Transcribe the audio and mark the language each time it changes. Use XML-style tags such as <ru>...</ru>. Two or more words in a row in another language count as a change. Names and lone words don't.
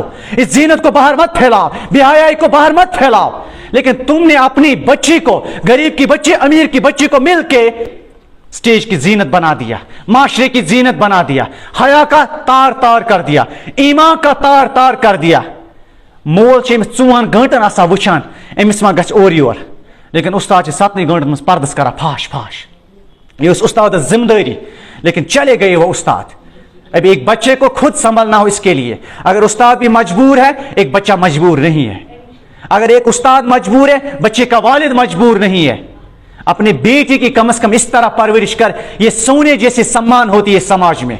<ur>اس زینت کو باہر مت پھیلاؤ, بے حیائی کو باہر مت پھیلاؤ. لیکن تم نے اپنی بچی کو, غریب کی بچی امیر کی بچی کو مل کے سٹیج کی زینت بنا دیا, معاشرے کی زینت بنا دیا, حیا کا تار تار کر دیا, ایمان کا تار تار کر دیا.</ur> <ks>مول امس 4 گھنٹن آسان وچان امس ما گژھِ اور یور, لیکن استاد 7 گھنٹن مز پردس کران پھاش پھاش.</ks> <ur>یہ استاد ذمہ داری, لیکن چلے گئے وہ استاد. ابھی ایک بچے کو خود سنبھلنا ہو اس کے لیے. اگر استاد بھی مجبور ہے, ایک بچہ مجبور نہیں ہے. اگر ایک استاد مجبور ہے, بچے کا والد مجبور نہیں ہے. اپنے بیٹی کی کم از کم اس طرح پرورش کر, یہ سونے جیسے سمان ہوتی ہے سماج میں.</ur>